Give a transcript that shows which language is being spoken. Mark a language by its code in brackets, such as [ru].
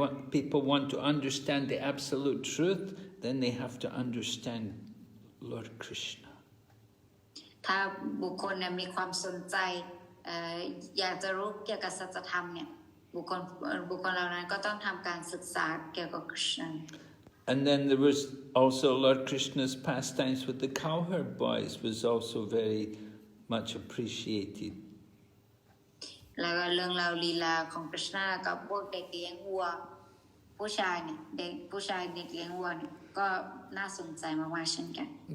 [en] People want to understand the absolute truth, then they have to understand Lord Krishna. [th] ถ้าบุคคลเนี่ยมีความสนใจอยากจะรู้เกี่ยวกับสัจธรรมเนี่ยบุคคลเหล่านั้นก็ต้องทำการศึกษาเกี่ยวกับคริชนา [en] And then there was also Lord Krishna's pastimes with the cowherd boys was also very much appreciated. [th] แล้วก็เรื่องราวลีลาของคริชนากับพวกเด็กเลี้ยงวัวผู้ชายเด็กเลี้ยงวัวเนี่ยก็น่าสนใจมากๆเช่นกัน